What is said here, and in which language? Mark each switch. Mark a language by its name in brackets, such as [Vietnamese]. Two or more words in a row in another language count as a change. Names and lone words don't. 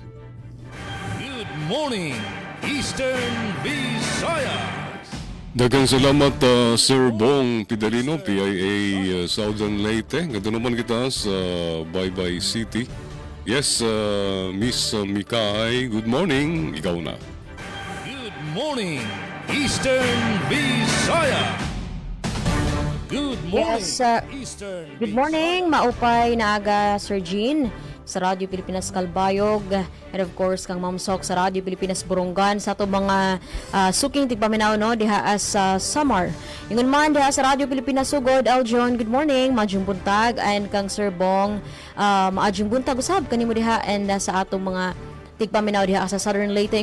[English] Good morning, Eastern Visayas. [Cebuano] Daghang salamat Sir Bong Pidalino, PIA Southern Leyte. [Filipino] Ganda naman kita sa Baybay City. Yes, Miss Mikay, [English] good morning. [Cebuano] Ikaw na. [English] Good morning, Eastern Visayas. Good morning, Yes, Eastern good morning, [Waray] maupay na aga Sir Jean sa Radyo Pilipinas Kalbayog, [English] and of course [Waray] kang Ma'am Sok sa Radyo Pilipinas Burungan sa ato mga suking tigpaminaw no diha sa Samar. [Cebuano] Ingon man diha sa Radyo Pilipinas Sugod, Aljon, [English] good morning, [Cebuano] maadjong buntag, and kang Sir Bong maadjong buntag usab kanimo diha, and sa atong mga tigpaminaw diha sa Southern Leyte.